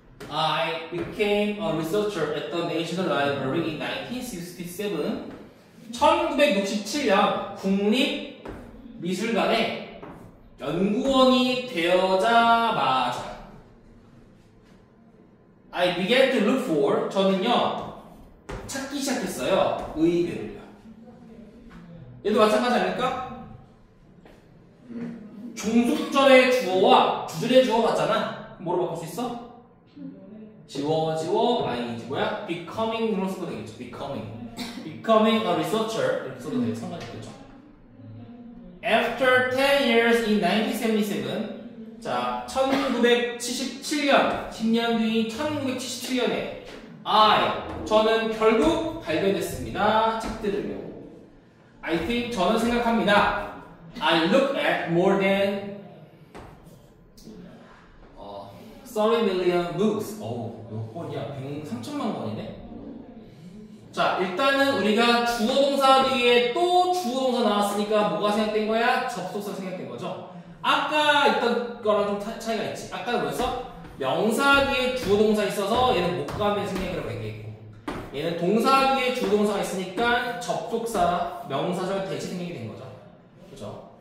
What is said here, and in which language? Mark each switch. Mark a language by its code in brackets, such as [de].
[en] I became a researcher at the National Library in 1967. [ko] 1967년 국립미술관에 연구원이 되어자마자 [en] I began to look for [ko] 저는요 찾기 시작했어요. 의외를요. 얘도 마찬가지 아닐까? 종속절의 주어와 주절의 주어 같잖아. 뭐로 바꿀 수 있어? 지워 ing 뭐야? becoming으로 써도 되겠죠. [en] becoming a researcher [ko] 이렇게 써도 되겠죠. 상관없겠죠. [en] After 10 years in 1977 [ko] 자 1977년 10년 뒤인 1977년에 저는 결국 발견했습니다. 책들을요. [en] I think [ko] 저는 생각합니다. [en] I look at more than 30 million books. [ko] 몇 권이야? 3천만 권이네. 자, 일단은 우리가 주어 동사 뒤에 또 주어 동사 나왔으니까 뭐가 생략된 거야? 접속사 생략된 거죠. 아까 있던 거랑 좀 차이가 있지. 아까 뭐였어? 명사 뒤에 주어 동사 있어서 얘는 목감의 생략이라고 얘기했고, 얘는 동사 뒤에 주어 동사가 있으니까 접속사 명사절 대체 생략이 된 거죠. 그죠?